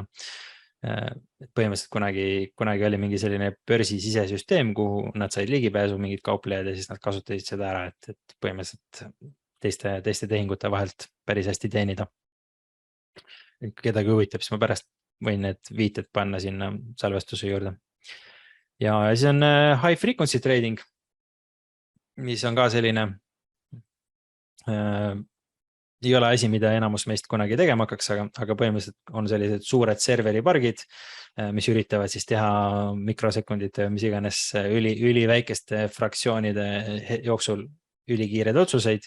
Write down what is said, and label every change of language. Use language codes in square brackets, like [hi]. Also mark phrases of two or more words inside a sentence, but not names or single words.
[et] Põhimõtteliselt kunagi oli mingi selline börsi sisesüsteem, kuhu nad said ligipääsu mingid kauplejad ja siis nad kasutasid seda ära, et põhimõtteliselt teiste tehingute vahelt päris hästi teenida. Kedagi huvitab, siis ma pärast võin need viited panna sinna salvestuse juurde. Ja siis on [en] high frequency trading, [et] mis on ka selline, ei ole asi, mida enamus meist kunagi tegema hakkaks, aga põhimõtteliselt on sellised suured serveripargid, mis üritavad siis teha mikrosekundite, mis iganes üliväikeste fraktsioonide jooksul ülikiired otsuseid.